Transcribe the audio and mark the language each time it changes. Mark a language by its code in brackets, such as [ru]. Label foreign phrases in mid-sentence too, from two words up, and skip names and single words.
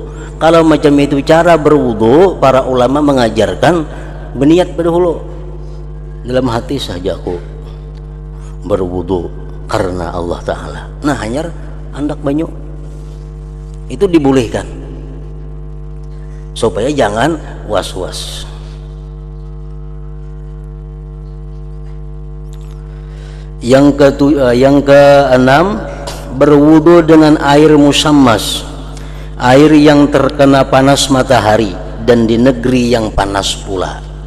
[id] Kalau macam itu cara berwudu, para ulama mengajarkan berniat berdahulu dalam hati saja, aku berwudu karena Allah Ta'ala. [bjn] Nah hanya andak banyu itu dibolehkan supaya jangan was-was. [id] Yang keenam, berwudu dengan air musammas, air yang terkena panas matahari dan di negeri yang panas pula.